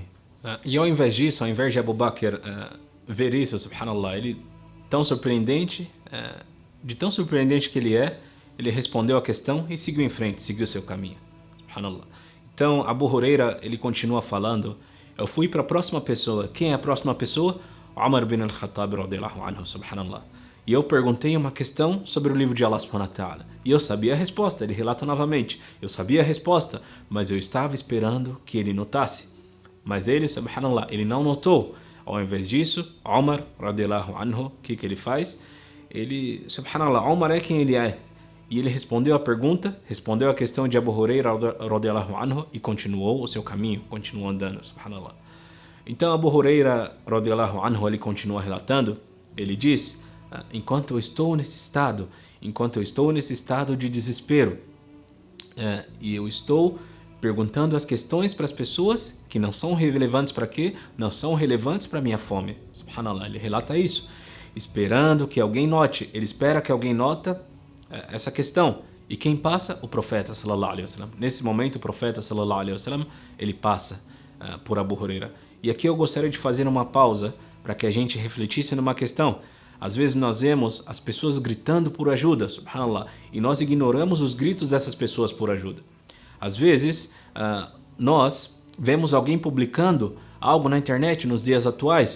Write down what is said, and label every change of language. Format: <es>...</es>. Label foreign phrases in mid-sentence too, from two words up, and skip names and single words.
<pt>E ao invés disso, ao invés de Abu Bakr ver isso, subhanallah, ele tão surpreendente, de tão surpreendente que ele é, ele respondeu a questão e seguiu em frente, seguiu seu caminho. Subhanallah. Então Abu Huraira, ele continua falando: eu fui para a próxima pessoa. Quem é a próxima pessoa?</pt> <ar>عمر بن الخطاب رضي الله عنه سبحان الله.</ar> <pt>E eu perguntei uma questão sobre o livro de Allah</pt> <ar>سبحانه وتعالى.</ar> <pt>E eu sabia a resposta, ele relata novamente. Eu sabia a resposta, mas eu estava esperando que ele notasse. Mas ele, subhanallah, ele não notou. Ao invés disso,</pt> <ar>عمر رضي الله عنه,</ar> <pt>o que ele faz? Ele, subhanallah, Umar é quem ele é. E ele respondeu a pergunta, respondeu a questão de Abu Huraira,</pt> <ar>رضي الله عنه,</ar> <pt>e continuou o seu caminho, continuou andando, subhanallah. Então Abu Huraira,</pt> <ar>رضي الله عنه,</ar> <pt>ele continua relatando, ele diz: enquanto eu estou nesse estado de desespero, e eu estou perguntando as questões para as pessoas que não são relevantes para quê? Não são relevantes para minha fome. Subhanallah, ele relata isso, esperando que alguém note. Ele espera que alguém nota essa questão. E quem passa? O profeta</pt> <ar>صلى الله عليه وسلم.</ar> <pt>Nesse momento o profeta</pt> <ar>صلى الله عليه وسلم,</ar> <pt>ele passa por Abu Huraira. E aqui eu gostaria de fazer uma pausa para que a gente refletisse numa questão. Às vezes nós vemos as pessoas gritando por ajuda, subhanallah, e nós ignoramos os gritos dessas pessoas por ajuda. Às vezes nós vemos alguém publicando algo na internet nos dias atuais.</pt>